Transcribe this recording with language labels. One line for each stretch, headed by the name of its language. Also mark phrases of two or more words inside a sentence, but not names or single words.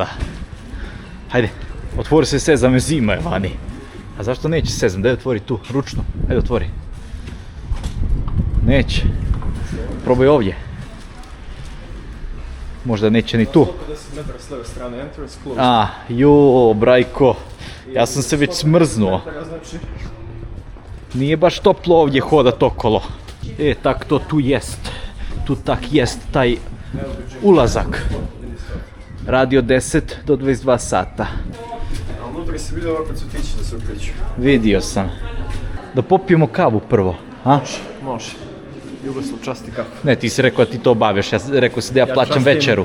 Croatian: Hajde, otvori se sezam, zima je vani. A zašto neće sezam? Daj otvori tu, ručno. Hajde otvori. Neće. Probaj ovdje. Možda neće ni tu. 10 metara s leve strane,
English: entrance closed. Jo,
Croatian: brajko. Ja sam se već smrznuo. Nije baš toplo ovdje hodat okolo. Tak to tu jest. Tu tak jest taj ulazak. Radi od 10 do 22 sata. A unutra si vidio opet cvjetići da se ukreću. Vidio sam. Da popijemo kavu prvo, a? Može. Jugoslav časti kafu. Ne, ti si rekao da ti to obavljaš, ja rekao si da ja plaćam večeru.